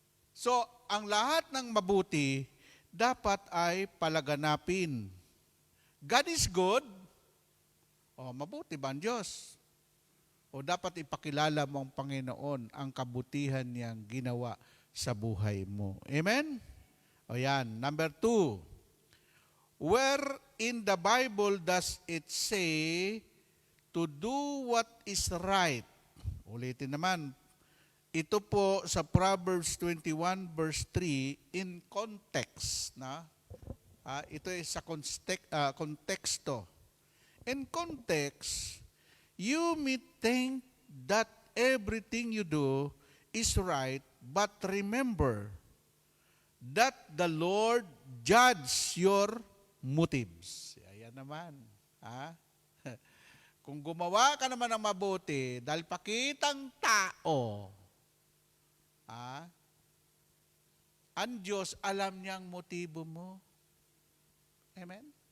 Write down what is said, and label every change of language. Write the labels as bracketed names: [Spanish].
[Filipino] So, ang lahat ng mabuti, dapat ay palaganapin. [English] God is good. [Filipino] O, mabuti ba ang Diyos? O dapat ipakilala mo ang Panginoon ang kabutihan niyang ginawa sa buhay mo. Amen? O yan. Number 2. [English] Where in the Bible does it say to do what is right? [Filipino] Ulitin naman. Ito po sa Proverbs 21 verse 3 in context. Ito ay sa konteksto. [English] In context, you may think that everything you do is right, but remember that the Lord judges your motives. [Filipino] Ayan naman. Kung gumawa ka naman ng mabuti, dahil pakitang tao, ang Diyos alam niyang motibo mo. Amen?